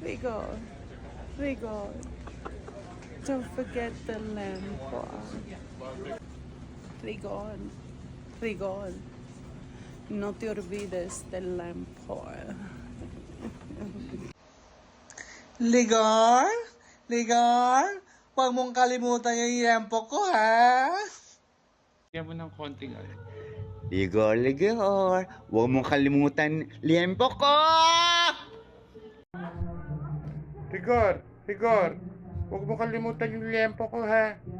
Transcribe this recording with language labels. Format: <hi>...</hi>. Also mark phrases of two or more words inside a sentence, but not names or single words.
<en>Rigor, Rigor. Don't forget the lamp. Rigor, Rigor.</en> <es>No te olvides del lampo. Ligar? Ligar?</es> <tl>Huwag mong kalimutan yung yempo ko, ha? Kaya mo ng konting Ligor, Ligor, huwag mong kalimutan liempo ko! Rigor, Rigor, huwag mo kalimutan yung liempo ko ha.</tl>